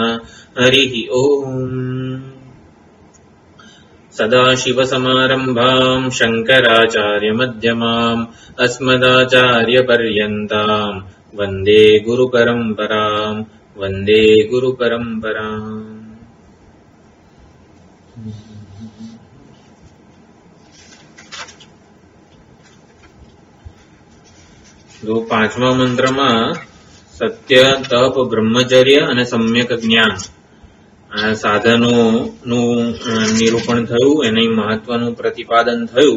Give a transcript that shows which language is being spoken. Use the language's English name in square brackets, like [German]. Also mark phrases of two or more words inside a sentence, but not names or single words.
[Sanskrit] हरिः ओम। सदाशिवसमारम्भाम् शङ्कराचार्यमध्यमाम् अस्मदाचार्यपर्यन्ताम् वन्दे गुरुपरम्पराम् वन्दे गुरुपरम्पराम्। [Gujarati] जो પાંચમા મંત્રમાં સત્ય, તપ, બ્રહ્મચર્ય અને સમ્યક જ્ઞાન આ સાધનોનું નિરૂપણ થયું, એની મહત્વનું પ્રતિપાદન થયું.